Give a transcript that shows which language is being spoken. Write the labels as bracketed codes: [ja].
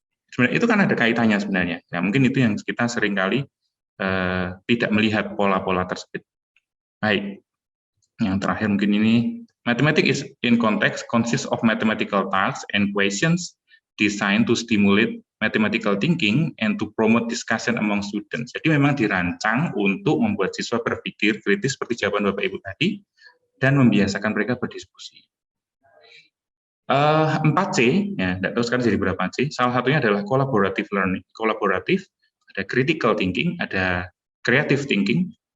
[id] Sebenarnya itu kan ada kaitannya sebenarnya. Ya mungkin itu yang kita seringkali tidak melihat pola-pola tersebut. Baik, yang terakhir mungkin ini. [en] Mathematics in context consists of mathematical tasks and questions designed to stimulate mathematical thinking and to promote discussion among students. [id] Jadi memang dirancang untuk membuat siswa berpikir kritis seperti jawaban Bapak Ibu tadi, dan membiasakan mereka berdiskusi. 4C, ya, tidak tahu sekarang jadi berapa C. Salah satunya adalah collaborative learning. Kolaboratif, ada critical thinking, ada creative thinking.